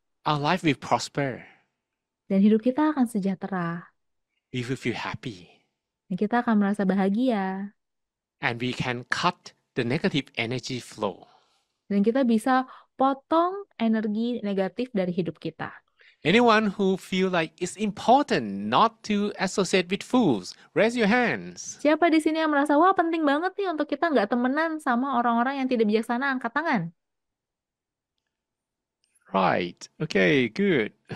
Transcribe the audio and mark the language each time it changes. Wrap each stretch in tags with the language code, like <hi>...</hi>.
<en>Our life will prosper.</en> <id>Dan hidup kita akan sejahtera.</id> <en>We will feel happy.</en> <id>Dan kita akan merasa bahagia.</id> <en>And we can cut the negative energy flow.</en> <id>Dan kita bisa potong energi negatif dari hidup kita.</id> <en>Anyone who feel like it's important not to associate with fools, raise your hands.</en> <id>Siapa di sini yang merasa, wah penting banget nih untuk kita nggak temenan sama orang-orang yang tidak bijaksana, angkat tangan.</id> <en>Right. Okay, good.</en>